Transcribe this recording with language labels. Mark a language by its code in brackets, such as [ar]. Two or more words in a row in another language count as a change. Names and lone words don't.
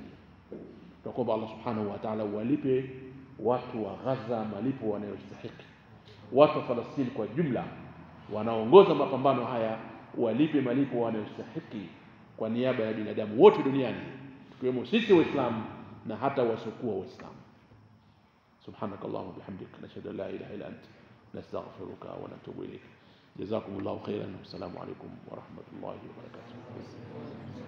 [sw] Tunaomba [ar] الله سبحانه وتعالى [sw] walipe watu wa Gaza malipo wanayostahili. Watu wa Palestina kwa jumla wanaongoza mapambano haya walipe malipo wanayostahili kwa niaba ya binadamu wote duniani, tukiwemo sisi Waislamu na hata wasiokuwa Waislamu. [ar] سبحانك اللهم بحمدك نشهد أن لا إله إلا أنت نستغفرك ونتوب إليك. جزاكم الله خيرا السلام عليكم ورحمة الله وبركاته.